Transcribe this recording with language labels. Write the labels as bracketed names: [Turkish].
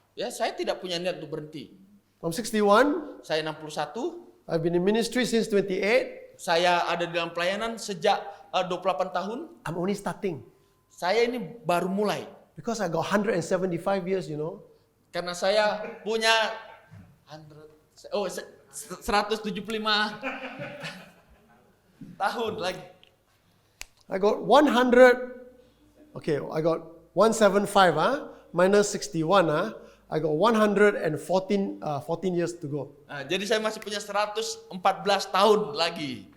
[Indonesian] Ya, saya tidak punya niat untuk berhenti. [English] I'm 61. [Indonesian] Saya 61, [English] I've been in ministry since 28. [Indonesian] saya ada di dalam pelayanan sejak 28 tahun. [English] I'm only starting. [Indonesian] Saya ini baru mulai. [English] Because I got 175 years, you know. [Indonesian] Karena saya punya 175 tahun lagi. [English] I got 100. Okay, I got 175, minus 61, I got 14 years to go. [Indonesian] Nah, jadi saya masih punya 114 tahun lagi